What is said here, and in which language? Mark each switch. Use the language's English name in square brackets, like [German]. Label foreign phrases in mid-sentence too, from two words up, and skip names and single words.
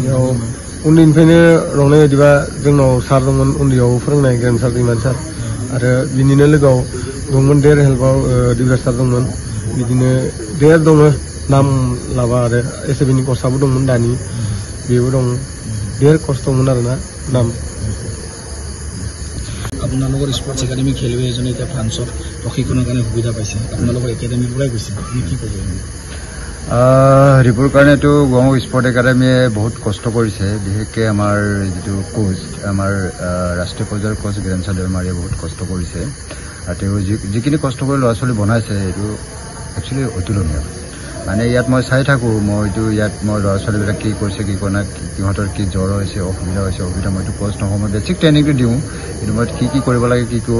[Bodo] उन्दैनिफ्रायनो रंनाय बायदिबा जोंनाव सार दंमोन उन्दैयाव फोरोंनाय गोरों सार दैमान सार आरो बिनिनो लोगोआव दंमोन देर हेल्पआव दिब्राज सार दंमोन बिदिनो देर दङ नाम लाबा आरो एसएबिनि कर्सआबो दंमोन दानि बेबो दं देर कर्स दंमोन आरोना नाम [Assamese] আপোনালোকৰ স্পৰ্টছ একাডেমি খেলুৱৈ এজনে এতিয়া ফ্ৰান্সত প্ৰশিক্ষণৰ কাৰণে সুবিধা পাইছে আপোনালোকৰ একাডেমিৰ পৰাই গৈছে আপুনি কি ক'ব ৰিপুৰ কাৰণেতো গুৱাহাটী স্পৰ্ট একাডেমিয়ে বহুত কষ্ট কৰিছে বিশেষকৈ আমাৰ যিটো কোচ আমাৰ ৰাষ্ট্ৰীয় পৰ্যায়ৰ কোচ গিৰেণ চাদেমাৰীয়ে বহুত কষ্ট কৰিছে আৰু তেওঁ যিখিনি কষ্ট কৰি ল'ৰা ছোৱালী বনাইছে এইটো একচুৱেলি অতুলনীয় মানে ইয়াত মই চাই থাকোঁ মইতো ইয়াত মই ল'ৰা ছোৱালীবিলাক কি কৰিছে কি কৰা নাই সিহঁতৰ কি জ্বৰ হৈছে অসুবিধা মইতো কোচ নহয় মই বেছিক ট্ৰেইনিংটো দিওঁ কিন্তু মই কি কৰিব লাগে কি কৰিব